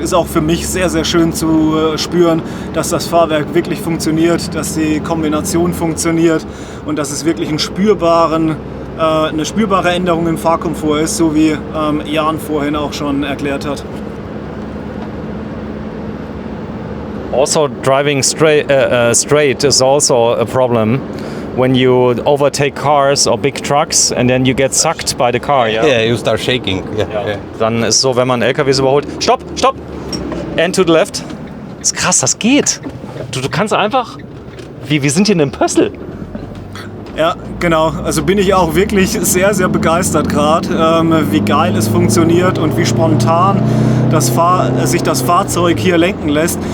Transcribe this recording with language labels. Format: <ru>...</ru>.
<de>Ist auch für mich sehr, sehr schön zu spüren, dass das Fahrwerk wirklich funktioniert, dass die Kombination funktioniert und dass es wirklich eine spürbare Änderung im Fahrkomfort ist, so wie Jan vorhin auch schon erklärt hat.</de> <en>Also driving straight is also a problem when you overtake cars or big trucks and then you get sucked by the car. Yeah, you start shaking. Yeah.</en> <de>Dann ist so, wenn man LKWs überholt, stopp!</de> <en>And to the left.</en> <de>Das ist krass, das geht. Du kannst einfach, wir sind hier in einem Pössl. Ja, genau. Also bin ich auch wirklich sehr, sehr begeistert gerade, wie geil es funktioniert und wie spontan sich das Fahrzeug hier lenken lässt.</de>